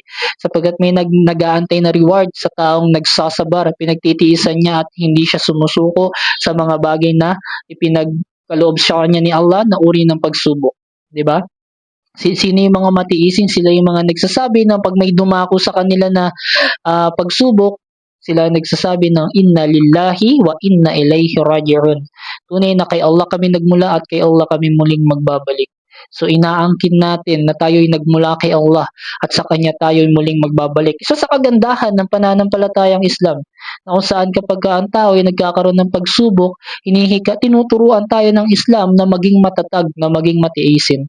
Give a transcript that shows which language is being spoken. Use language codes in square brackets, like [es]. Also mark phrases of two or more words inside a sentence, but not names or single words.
[tl] Sapagkat may nag-aantay na reward sa taong nagsasabar, pinagtitiisan niya at hindi siya sumusuko sa mga bagay na ipinagkaloob sa kanya ni Allah na uri ng pagsubok. 'Di ba? Sino yung mga matiisin? Sila yung mga nagsasabi na pag may dumako sa kanila na pagsubok, sila nagsasabi ng [ar] إنا لله وإنا إليه راجعون. [tl] Tunay na kay Allah kami nagmula at kay Allah kami muling magbabalik. So inaangkin natin na tayo'y nagmula kay Allah at sa Kanya tayo'y muling magbabalik. Isa sa kagandahan ng pananampalatayang Islam na kung saan kapag ang tao ay nagkakaroon ng pagsubok, tinuturuan tayo ng Islam na maging matatag, na maging matiisin.